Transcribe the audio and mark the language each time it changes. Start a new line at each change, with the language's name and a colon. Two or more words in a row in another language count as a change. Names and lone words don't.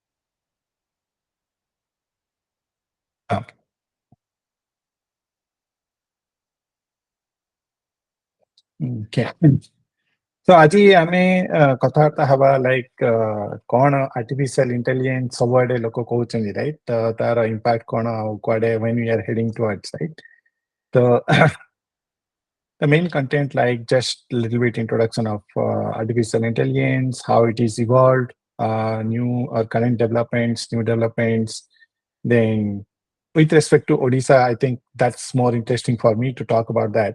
Odia: ଓକେ, ତ ଆଜି ଆମେ କଥାବାର୍ତ୍ତା ହେବା ଲାଇକ୍ କ'ଣ
English: artificial intelligence
Odia: ସବୁଆଡ଼େ ଲୋକ କହୁଛନ୍ତି, ରାଇଟ୍? ତ ତାର ଇମ୍ପାକ୍ଟ କ'ଣ ଆଉ କୁଆଡ଼େ
English: when we are heading towards, right? ତ the main content, like just a little bit introduction of artificial intelligence, how it is evolved, new or current developments, new developments. Then with respect to Odisha, I think that's more interesting for me to talk about that.